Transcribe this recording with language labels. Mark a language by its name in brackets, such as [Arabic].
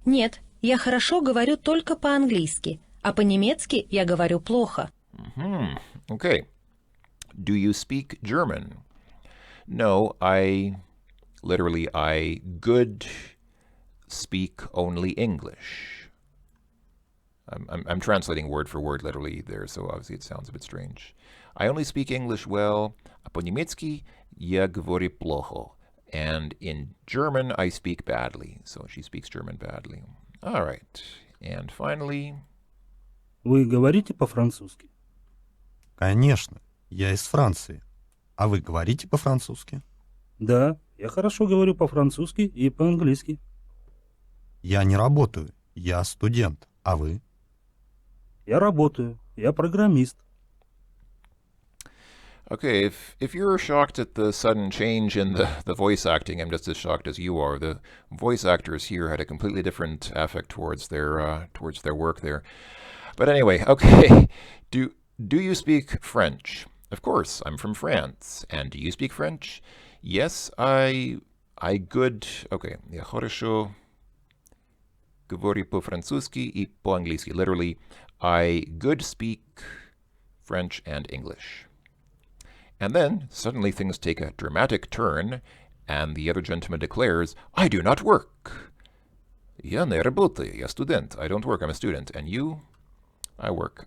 [Russian] Нет, я хорошо говорю только по-английски, а по-немецки я говорю плохо. [English] Okay. Do you speak German? No, literally, I good speak only English. I'm translating word for word literally there, so obviously it sounds a bit strange. I only speak English well. [Russian] А по-немецки я говорю плохо. [English] And in German, I speak badly. So she speaks German badly. All right. And finally... [Russian] Вы говорите по-французски? Конечно, я из Франции. А вы говорите по-французски? Да, я хорошо говорю по-французски и по-английски. Я не работаю, я студент. А вы? Я работаю, я программист. [English] Okay, if you're shocked at the sudden change in the voice acting, I'm just as shocked as you are. The voice actors here had a completely different affect towards their work there. But anyway, okay. Do you speak French? Of course, I'm from France. And do you speak French? Yes, I good... [Russian] Okay, я хорошо говорю по-французски и по-английски. [English] Literally, I good speak French and English. And then, suddenly things take a dramatic turn, and the other gentleman declares, I do not work. [Russian] Я не работаю, я студент. [English] I don't work, I'm a student. And you? I work.